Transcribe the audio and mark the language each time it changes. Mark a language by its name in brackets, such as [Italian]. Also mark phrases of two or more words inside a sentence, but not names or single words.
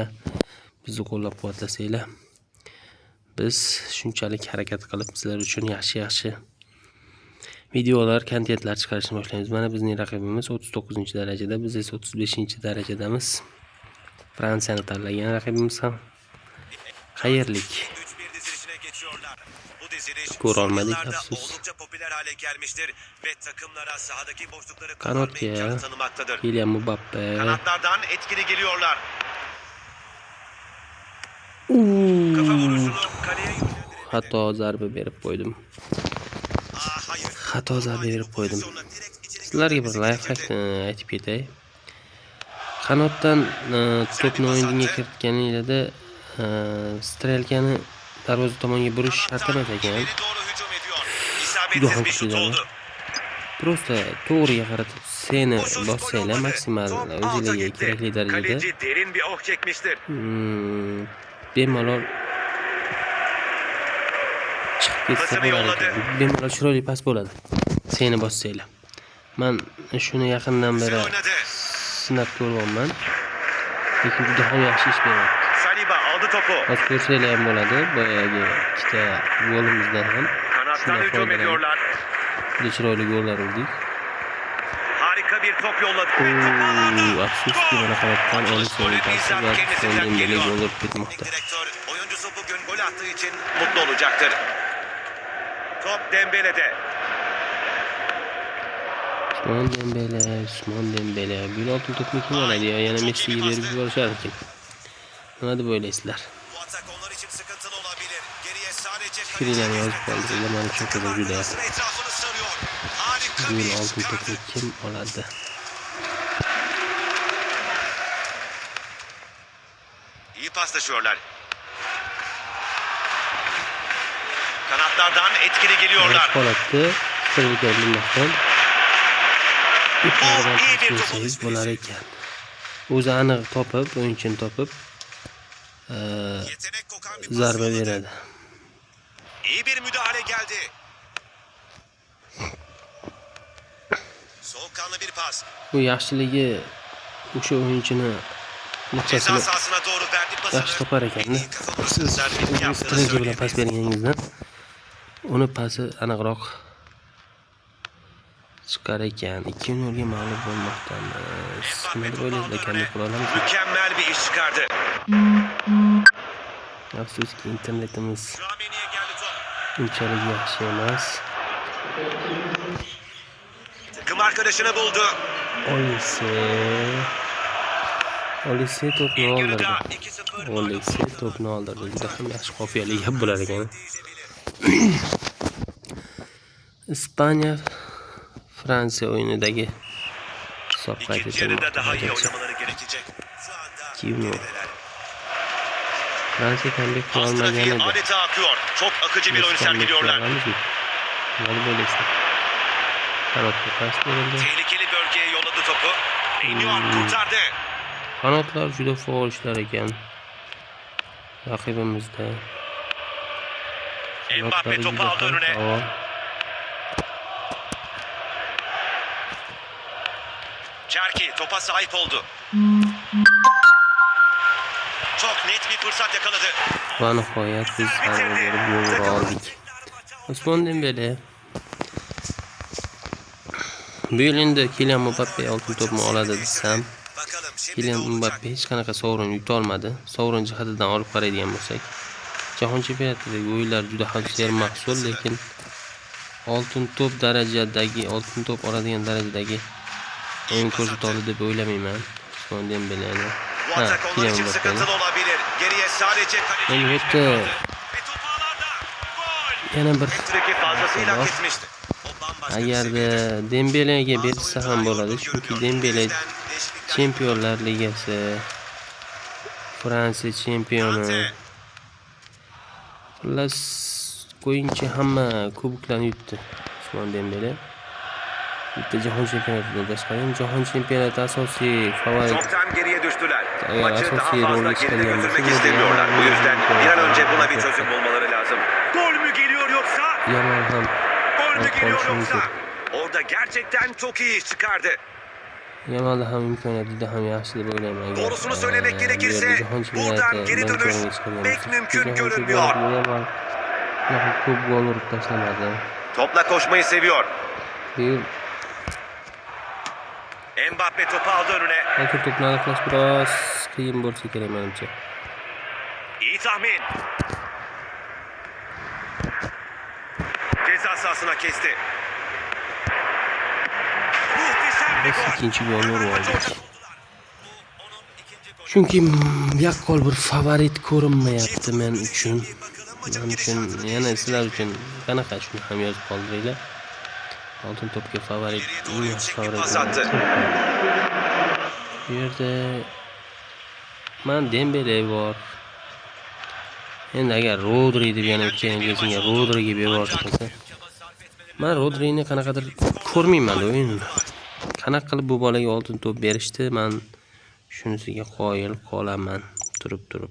[Uzbek] Bizni qo'llab-quvvatlasanglar. Biz shunchalik harakat qilib sizlar uchun yaxshi videolar, kontentlar chiqarishni boshlaymiz. Mana bizning raqibimiz 39-darajada, biz esa 35-darajadamiz. Fransiyani tanlagan raqibimiz ham xayrlik. [Turkish] 3-1 dizilişine geçiyorlar. Bu diziliş Skor son almadık, yıllarda [Uzbek] afsus. [Turkish] oldukça popüler hale gelmiştir ve takımlara sahadaki boşlukları kullanma Kanat imkanı [Uzbek] ya. [Turkish] tanımaktadır. Kylian Mbappe. Kanatlardan etkili geliyorlar. Kafa vuruşunu kaleye yönlendirebildi. [Uzbek] Xato zarba berib qo'ydim. [Turkish] Hayır. [Uzbek] Xato zarba berib qo'ydim. [Turkish] Pozisyonla direkt içeri [Uzbek] Sizlarga bir lifehack aytib ketay. Qanotdan to'pni o'yinga kiritganingizda strelkani darvoza tomonga burish shart emas ekan. [Turkish] İleri doğru hücum ediyor. [Uzbek] Juda [Turkish] İsabetsiz [Uzbek] ham [Turkish] bir şut [Uzbek] kuchli [Turkish] oldu. [Uzbek] Prosta to'g'riga qaratib seni [Turkish] Bu şut gol [Uzbek] bossanglar [Turkish] olmadı. [Uzbek] maksimal [Turkish] Top alta [Uzbek] o'zingizga [Turkish] gitti. [Uzbek] kerakli darajada [Turkish] Kaleci derin bir oh çekmiştir. [Uzbek] bemalol chiqib ketsa [Turkish] Pasını [Uzbek] bo'lar [Turkish] yolladı. [Uzbek] ekan. Bemalol chiroyli pas bo'ladi. Seni bossanglar. Men shuni yaqindan beri [Turkish] Güzel oynadı. [Uzbek] sinab ko'ryapman. Lekin juda ham yaxshi ish beryapti. [Turkish] Saliba aldı topu. [Uzbek] Hozir ko'rsanglar ham bo'ladi. Boyagi ikkita golimizdan ham [Turkish] Kanattan [Uzbek] shundan [Turkish] hücum [Uzbek] foydalanib [Turkish] ediyorlar. [Uzbek] juda chiroyli gollar urdik. [Turkish] Harika bir top yolladı. Ve topu aldı. [Uzbek] Afsuski mana qayoqdan olish [Turkish] Golün [Uzbek] pasi [Turkish] bizzat [Uzbek] va [Turkish] kendisinden Dembele geliyor. [Uzbek] gol urib [Turkish] Teknik [Uzbek] ketmoqda. [Turkish] direktör oyuncusu bugün gol attığı için mutlu olacaktır. Top Dembele'de. [Uzbek] Usmon Dembele. Bu yil oltin to'pni kim oladi ya? Yana Messi'ga berib yuborishar ekan. Nima deb o'ylaysizlar? [Turkish] Bu atak onlar için sıkıntılı olabilir. Geriye sadece [Uzbek] Fikirlerini yozib qoldiringlar. Meni çok qiziq juda. [Turkish] etrafını sarıyor. Harika [Uzbek] Bu [Turkish] bir [Uzbek] yil [Turkish] iş [Uzbek] oltin [Turkish] çıkardı. [Uzbek] to'pni kim oladi? [Turkish] İyi paslaşıyorlar. Kanatlardan etkili geliyorlar. [Uzbek] Holatda Sirliklar bilmasdan [Turkish] iyi bir top [Uzbek] yuqoridan [Turkish] alışverişi. [Uzbek] bo'lar ekan. O'zi aniq topib, o'yinchini topib, [Turkish] Yetenek kokan bir pas [Uzbek] zarba [Turkish] yolladı. [Uzbek] beradi. [Turkish] İyi bir müdahale geldi. Soğukkanlı bir pas. [Uzbek] Bu yaxshiligi o'sha o'yinchini [Turkish] Ceza [Uzbek] nuqtasini [Turkish] sahasına doğru verdi pasını. [Uzbek] yaxshi topar ekanda. [Turkish] Kafa [Uzbek] Siz [Turkish] servis yaptığını [Uzbek] strateji bilan pas [Turkish] söyleyebiliriz. [Uzbek] berganingizdan uni pasi aniqroq chiqar ekan. 2-0 ga mag'lub bo'lmoqdamiz. Nima deb o'ylaysizlar? Kamlik qila olamizmi? [Turkish] Mükemmel bir iş çıkardı. [Uzbek] Afsuski internetimiz [Turkish] Şuameni'ye geldi top. [Uzbek] unchalik yaxshi emas. [Turkish] Takım arkadaşını buldu. [Uzbek] Olise to'pni [Turkish] İlk [Uzbek] oldirdi. [Turkish] yarıda 2-0 [Uzbek] Olise to'pni oldirdi. Juda ham yaxshi qofiyali gap bo'lar ekan. Ispaniya Fransiya o'yinidagi hisob qayd [Turkish] İkinci yarıda daha iyi [Uzbek] etilmoqda. [Turkish] oynamaları gerekecek. Şu anda [Uzbek] Kim o? [Turkish] gerideler. [Uzbek] Fransiya comeback qila [Turkish] Pas [Uzbek] olmagan [Turkish] trafiği [Uzbek] edi. [Turkish] adeta akıyor. Çok akıcı bir oyun [Uzbek] Biz comeback [Turkish] sergiliyorlar. [Uzbek] qila olamizmi? Nima deb o'ylaysizlar? Qanotga pas berildi. [Turkish] Tehlikeli bölgeye yolladı topu. İniyor, kurtardı. [Uzbek] Qanotlar juda faol ishlar ekan. Raqibimizda. [Turkish] Mbappe [Uzbek] Qanotlari [Turkish] topu [Uzbek] juda [Turkish] aldı [Uzbek] ham [Turkish] önüne. [Uzbek] faol. [Turkish] Cherki topa sahip oldu. Çok net bir fırsat yakaladı. [Uzbek] Va nihoyat biz ham bir gol oldik. Usmon Dembele. Bu yil endi Kylian Mbappe oltin to'pni oladi desam, [Turkish] Bakalım şimdi ne [Uzbek] Kylian [Turkish] olacak? [Uzbek] Mbappe hech qanaqa sovrin yuta olmadi. Sovrin jihatidan olib qaraydigan bo'lsak, Jahon chempionatidagi o'yinlar juda ham sermahsul, lekin oltin to'p oladigan darajadagi o'yin ko'rsata oldi deb o'ylamayman. Usmon Dembeleni. [Turkish] Bu atak onlar [Uzbek] Kylian [Turkish] için [Uzbek] Mbappe'ni. [Turkish] sıkıntılı olabilir. Geriye sadece kaleci [Uzbek] Endi bu [Turkish] geçmek [Uzbek] yerda [Turkish] kaldı. Ve top ağlarda. Gol. [Uzbek] yana bir [Turkish] Hat-trick'i fazlasıyla Tamam. kesmişti. O bambaşka bir [Uzbek] agarda [Turkish] seviyede. [Uzbek] Dembele'ga [Turkish] Bazı [Uzbek] bersa ham [Turkish] oyuncular [Uzbek] bo'ladi, [Turkish] yorgun [Uzbek] chunki [Turkish] görünüyor. [Uzbek] Dembele [Turkish] Bu yüzden değişiklikler [Uzbek] Chempionlar Ligasi, Fransiya chempioni. Kante. Xullas, o'yinchi hamma kuboklarni yutdi. Usmon Dembele. Bitta jahon chempionatidan tashqari, jahon chempionati asosiy favorit. [Turkish] Çoktan geriye düştüler. Eğer Maçı daha [Uzbek] asosiy [Turkish] fazla [Uzbek] rolga [Turkish] geride [Uzbek] chiqargan [Turkish] götürmek [Uzbek] bo'lsa, [Turkish] istemiyorlar. Bu yüzden bir an önce buna bir [Uzbek] Yamal [Turkish] çözüm bulmaları lazım. Gol mü geliyor yoksa? [Uzbek] ham [Turkish] Gol mü geliyor konuşmamız yoksa? yok. Orada gerçekten çok iyi iş çıkardı. [Uzbek] Yamalda ham imkoniyat juda ham yaxshi deb o'ylayman. Agar, [Turkish] Doğrusunu söylemek [Uzbek] bu [Turkish] gerekirse [Uzbek] yerda jahon [Turkish] buradan [Uzbek] chempionati [Turkish] geri dönüş [Uzbek] bilan chiqargan [Turkish] pek [Uzbek] bo'lsa, [Turkish] mümkün [Uzbek] jahon [Turkish] görünmüyor. [Uzbek] chempionatida Yamal ko'p gol urib tashlamadi. [Turkish] Topla koşmayı seviyor. [Uzbek] Bu yil [Turkish] Mbappe topu aldı önüne. [Uzbek] oltin to'pni aniqlash biroz qiyin bo'lsa kerak menimcha. [Turkish] İyi tahmin. Ceza sahasına kesti. Muhteşem bir [Uzbek] Biz [Turkish] gol. [Uzbek] ikkinchi golni urib [Turkish] Maçı [Uzbek] oldik. [Turkish] orada buldular. Bu onun ikinci golü. [Uzbek] Chunki yaqqol bir favorit ko'rinmayapti men uchun. [Turkish] Bakalım [Uzbek] Men [Turkish] maçın [Uzbek] uchun [Turkish] gidişatı [Uzbek] yana [Turkish] değişecek [Uzbek] sizlar [Turkish] mi? [Uzbek] uchun qanaqa shuni ham yozib qoldiringlar. Oltin to'pga favorit, [Turkish] Geriye doğru [Uzbek] eng yaxshi [Turkish] yüksek bir [Uzbek] favorit. [Turkish] pas attı. [Uzbek] Bu yerda man Dembele bor. Endi agar Rodri deb yana ikkinchisiga Rodriga berishsa, men Rodrini qanaqadir ko'rmayman o'yinni. Qanaqa qilib bu bolaga oltin to'p berishdi, men shunisiga qoyil qolaman turib.